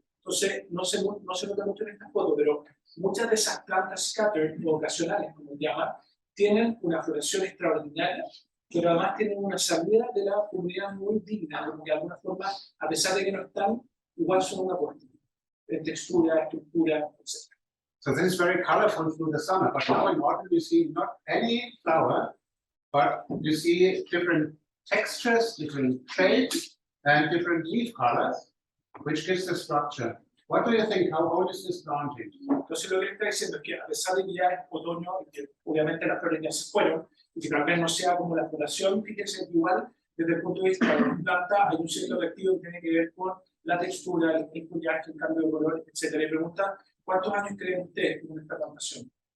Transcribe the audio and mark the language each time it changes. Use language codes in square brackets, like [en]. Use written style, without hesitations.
[es] Entonces, no se nota mucho en esta foto, pero muchas de esas plantas scatter o ocasionales, como se llama, tienen una floración extraordinaria, pero además tienen una salida de la comunidad muy digna, como que de alguna forma, a pesar de que no están, igual son una aporte en textura, estructura, etc. [en] So this is very colorful through the summer, but now in autumn you see not any flower, but you see different textures, different shapes, and different leaf colors, which gives the structure. What do you think? How old is this planting? [es] Entonces lo que está diciendo es que a pesar de que ya es otoño, y que obviamente las flores ya se fueron, y que tal vez no sea como la floración, fíjense que igual desde el punto de vista de la planta hay un cierto atractivo que tiene que ver con la textura, el follaje, el cambio de color, etc. Y pregunta, ¿cuántos años creen ustedes con esta plantación?